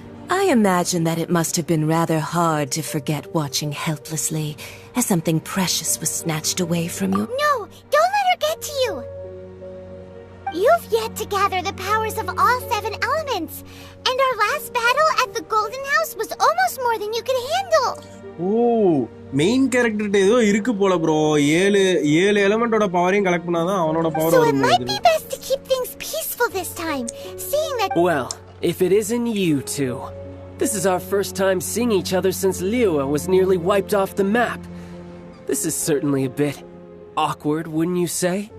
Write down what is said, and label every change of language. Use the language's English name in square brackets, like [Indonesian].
[English] I imagine that it must have been rather hard to forget watching helplessly as something precious was snatched away from you. No, don't let her get to you. You've yet to gather the powers of all 7 elements, and our last battle at the Golden House was almost more than you could handle. [Tamil] Oh, main character ஏதோ இருக்கு போல bro. 7 எலிமெண்டோட பவரையும் collect பண்ணாதான் அவனோட power [English] So [Tamil] வரும். [English] it might be best to keep things peaceful this time, seeing that. Well, if it isn't you two. This is our first time seeing each other since Liyue was nearly wiped off the map. This is certainly a bit awkward, wouldn't you say?